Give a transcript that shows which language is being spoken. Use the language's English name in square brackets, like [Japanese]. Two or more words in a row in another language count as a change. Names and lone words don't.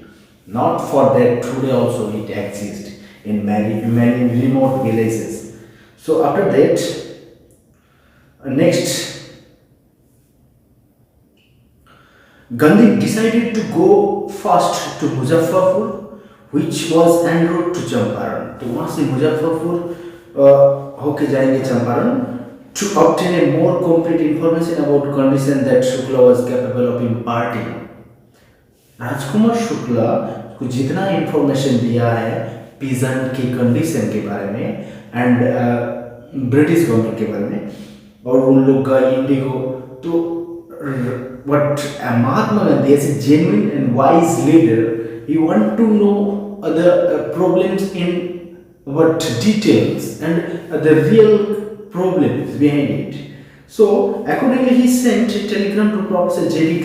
[English] Not for that today also it exists in many remote villages. So after that, next Gandhi decided to go first to Muzaffarpur, which was en route to Champaran. [Hindi] तो वहाँ से मुजफ्फरपुर होके जाएंगे चंपारण [English] to obtain a more complete information about condition that Shukla was capable of imparting. [Hindi] राजकुमार शुक्ला को जितना इंफॉर्मेशन दिया है पीजेंट की कंडीशन के बारे में [English] and British government [Hindi] के बारे में और उन लोग का इंडिगो, तो [English] what Mahatma Gandhi as a genuine and wise leader, he want to know the problems in what details and the real problems behind it. So accordingly he sent a telegram to Professor J.D.